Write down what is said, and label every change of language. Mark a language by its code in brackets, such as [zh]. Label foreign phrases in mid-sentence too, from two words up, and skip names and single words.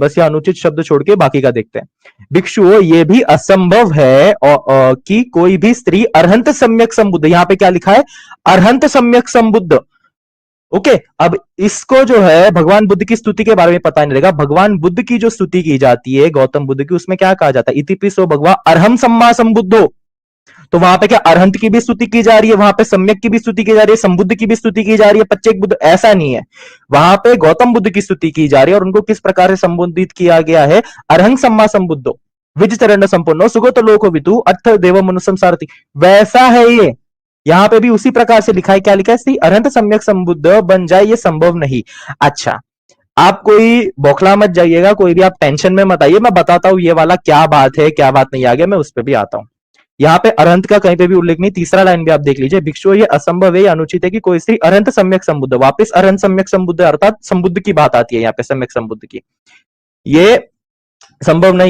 [hi] बस ये अनुचित शब्द छोड़ के बाकी का देखते हैं। भिक्षुओं ये भी असंभव है कि कोई भी स्त्री अरहंत सम्यक संबुद्ध, यहाँ पे क्या लिखा है, अरहंत सम्यक संबुद्ध। ओके, अब इसको जो है भगवान बुद्ध की स्तुति के बारे में पता नहीं रहेगा। भगवान बुद्ध की जो स्तुति की जाती है गौतम बुद्ध की, उसमें क्या कहा जाता है, [pi] इतिपिसो भगवा अरहम सम्मा संबुद्धो। [hi] तो वहां पे क्या अरहंत की भी स्तुति की जा रही है, वहां पे सम्यक की भी स्तुति की जा रही है, संबुद्ध की भी स्तुति की जा रही है, पच्चेक बुद्ध, ऐसा नहीं है। वहां पे गौतम बुद्ध की स्तुति की जा रही है और उनको किस प्रकार से संबोधित किया गया है, [pi] अरहं सम्मा संबुद्धो विज चरण संपन्नो सुगत लोको वितु अर्थ देव मनुष्यम सारथी, [hi] वैसा है ये। यहाँ पे भी उसी प्रकार से लिखा है, क्या लिखा है, श्री अरहंत सम्यक संबुद्ध बन जाए, ये संभव नहीं। अच्छा, आप कोई बौखला मत जाइएगा, कोई भी आप टेंशन में मत आइए, मैं बताता हूं ये वाला क्या बात है क्या बात नहीं, आगे मैं उस पर भी आता हूं। यहाँ पे अरहंत का कहीं पे भी उल्लेख नहीं। तीसरा लाइन भी आप देख लीजिए, भिक्षु ये असंभव है, ये अनुचित है कि कोई स्त्री अरहंत सम्यक संबुद्ध, वापस अरहंत सम्यक संबुद्ध अर्थात संबुद्ध की बात आती है यहाँ पे, सम्यक संबुद्ध की, ये संभव नहीं।